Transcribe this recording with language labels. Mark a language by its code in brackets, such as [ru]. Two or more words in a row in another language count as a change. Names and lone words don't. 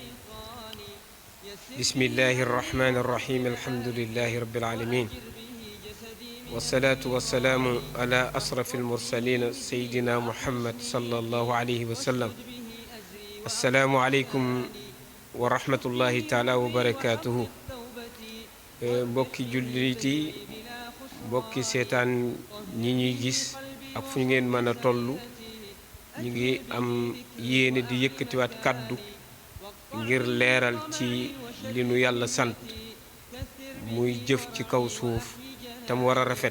[ar] بسم الله الرحمن الرحيم. الحمد لله رب العالمين، والصلاة والسلام على أشرف المرسلين سيدنا محمد صلى الله عليه وسلم. السلام عليكم ورحمة الله تعالى وبركاته. [wo] mbokki jullit yi, mbokki seetaan ñi ñuy gis ak fu ngeen mën a toll, ñu ngi am yéene di yëkkatiwaat kàddu ngir leeral ci li nu yàlla sant muy jëf ci kaw suuf tam war a rafet.